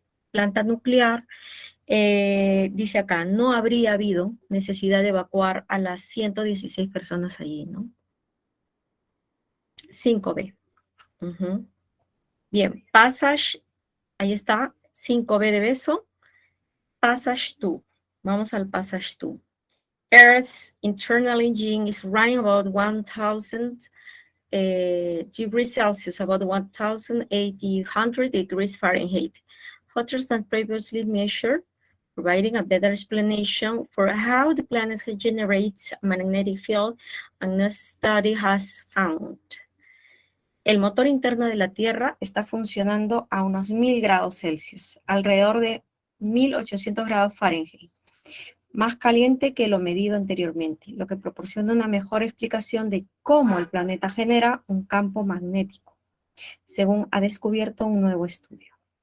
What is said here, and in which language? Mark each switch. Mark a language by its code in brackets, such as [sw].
[es] planta nuclear, dice acá, no habría habido necesidad de evacuar a las 116 personas allí, ¿no? 5B. Bien, passage, ahí está, 5B de beso. Passage 2. Vamos al passage 2. [en] Earth's internal engine is running about 1,000 degrees Celsius, about 1,800 degrees Fahrenheit, hotter than previously measured, providing a better explanation for how the planet generates a magnetic field, and a study has found. [es] El motor interno de la Tierra está funcionando a unos 1000 grados Celsius, alrededor de 1800 grados Fahrenheit, más caliente que lo medido anteriormente, lo que proporciona una mejor explicación de cómo el planeta genera un campo magnético, según ha descubierto un nuevo estudio.